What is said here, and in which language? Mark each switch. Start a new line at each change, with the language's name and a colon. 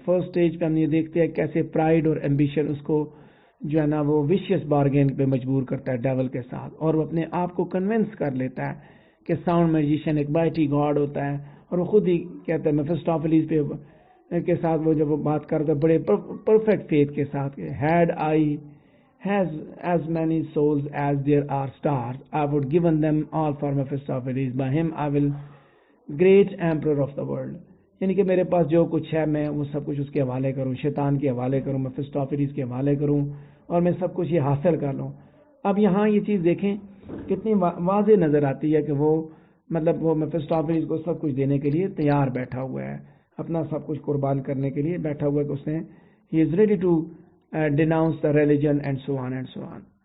Urdu: First stage پہ ہم یہ دیکھتے ہیں کیسے پرائڈ اور ایمبیشن اس کو جو ہے نا وہ ویشیس بارگین پہ مجبور کرتا ہے ڈیول کے ساتھ، اور وہ اپنے آپ کو کنونس کر لیتا ہے کہ ساؤنڈ میجیشین ایک مائٹی گاڈ ہوتا ہے، اور وہ خود ہی کہتا ہے میفسٹوفیلیس پہ کے ساتھ وہ جب وہ بات کرتا ہے بڑے پرفیکٹ فیتھ کے ساتھ،
English: Had I has as many souls as there are stars, I would given them all for Mephistopheles. By him I will great emperor of the world.
Urdu: یعنی کہ میرے پاس جو کچھ ہے میں وہ سب کچھ اس کے حوالے کروں، شیطان کے حوالے کروں، میفسٹوفیلیس کے حوالے کروں، اور میں سب کچھ یہ حاصل کر لوں. اب یہاں یہ چیز دیکھیں کتنی واضح نظر آتی ہے کہ وہ مطلب وہ میفسٹوفیلیس کو سب کچھ دینے کے لیے تیار بیٹھا ہوا ہے، اپنا سب کچھ قربان کرنے کے لیے بیٹھا ہوا ہے کہ اس نے
English: he is ready to denounce the religion and so on
Urdu: and so on.